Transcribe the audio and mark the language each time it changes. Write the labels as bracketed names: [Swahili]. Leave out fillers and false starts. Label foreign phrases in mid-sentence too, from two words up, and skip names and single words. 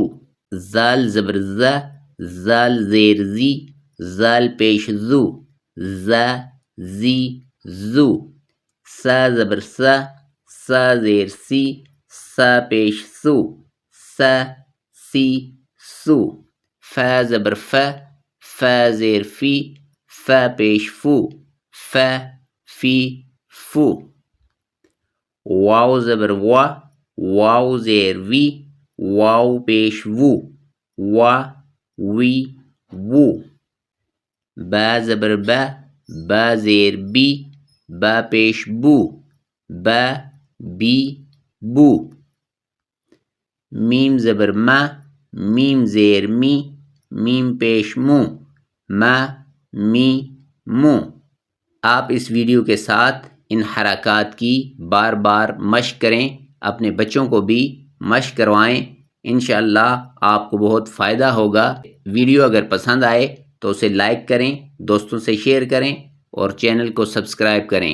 [Urdu] زال زبر زا، زال زیر زی، زال پیش زو، زا زی زو. سا زبر سا، سا زیر سی، سا پیش سو، سا سی سو. فا زبر فا، فا زیر فی، فا پیش فو، فا فی فو. واو زبر وا، واو زیر وی، واو پیش وو، وا وی وو. با زبر با، با زیر بی، با پیش بو، با بی بو. میم زبر ما، میم زیر می، میم پیش مو، ما می مو. آپ اس ویڈیو کے ساتھ ان حرکات کی بار بار مشق کریں، اپنے بچوں کو بھی مشق کروائیں، انشاءاللہ آپ کو بہت فائدہ ہوگا۔ ویڈیو اگر پسند آئے تو اسے لائک کریں، دوستوں سے شیئر کریں اور چینل کو سبسکرائب کریں۔